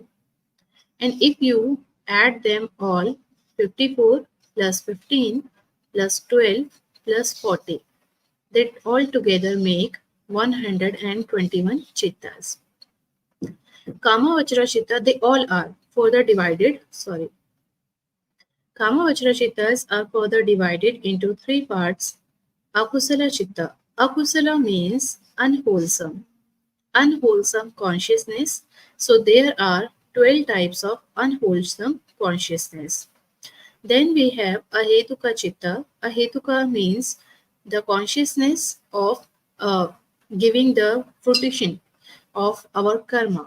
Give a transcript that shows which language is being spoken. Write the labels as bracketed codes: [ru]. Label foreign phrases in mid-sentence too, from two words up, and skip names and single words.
[en] And if you add them all, 54 plus 15 plus 12 plus 40, that all together make 121 Chittas. [pi] Kama Vajra Chitta, [en] they all are further divided, [pi] Kama Vajra Chittas [en] are further divided into 3 parts. [pi] Akusala Chitta. [en] Akusala means unwholesome. Unwholesome consciousness. So there are 12 types of unwholesome consciousness. Then we have [pi] Ahetuka Chitta. [en] Ahetuka means the consciousness of giving the fruition of our karma.